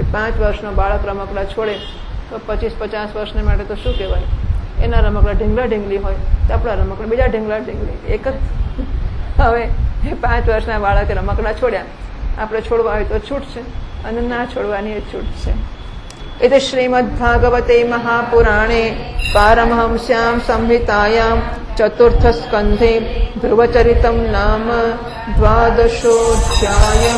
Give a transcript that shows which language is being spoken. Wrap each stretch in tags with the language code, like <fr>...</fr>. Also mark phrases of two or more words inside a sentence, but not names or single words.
<gu>5 વર્ષનો બાળક રમકડા છોડે તો 25-50 વર્ષને માટે તો શું કહેવાય? એના રમકડા ઢીંગલા ઢીંગલી હોય તો આપણા રમકડા બીજા ઢીંગલા ઢીંગલી એક જ. હવે એ 5 વર્ષના બાળકે રમકડા છોડ્યા, આપણે છોડવા હોય તો છૂટ છે અને ના છોડવાની એ છૂટ છે.</gu> <sa>इति श्रीमद्भागवते महापुराणे पारमहंस्यां संहितायां चतुर्थस्कन्धे ध्रुवचरितं नाम 12.</sa>